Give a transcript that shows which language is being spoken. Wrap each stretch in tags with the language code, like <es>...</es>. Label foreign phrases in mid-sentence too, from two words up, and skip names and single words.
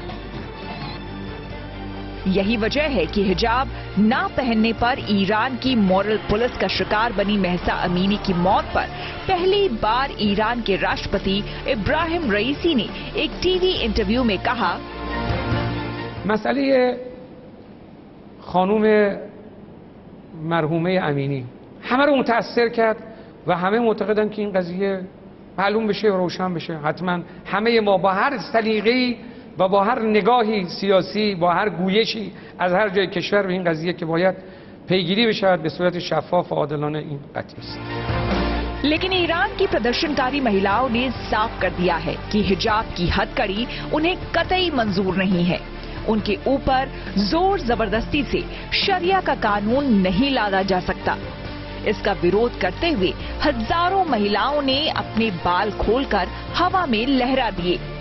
<hi>यही वजह है कि हिजाब ना पहनने पर ईरान की मॉरल पुलिस का शिकार बनी महसा अमीनी की मौत पर पहली बार ईरान के राष्ट्रपति इब्राहिम रईसी ने एक</hi> <en>TV interview</en> <hi>में कहा,</hi> <fa>مسئله خانم مرحومه امینی همه رو متاثر کرد و همه معتقدن که این قضیه معلوم بشه و روشن بشه. حتما همه ما با هر سلیقه‌ای و با هر نگاهی سیاسی، با هر گویشی از هر جای کشور به این قضیه که باید پیگیری بشه به صورت شفاف و عادلانه، این قطعی است.</fa> <hi>लेकिन ईरान की प्रदर्शनकारी महिलाओं ने साफ कर दिया है कि हिजाब की हथकड़ी उन्हें कतई मंजूर नहीं है। उनके ऊपर जोर जबरदस्ती से शरिया का कानून नहीं लादा जा सकता। इसका विरोध करते हुए हजारों महिलाओं ने अपने बाल खोलकर हवा में लहरा दिए।</hi>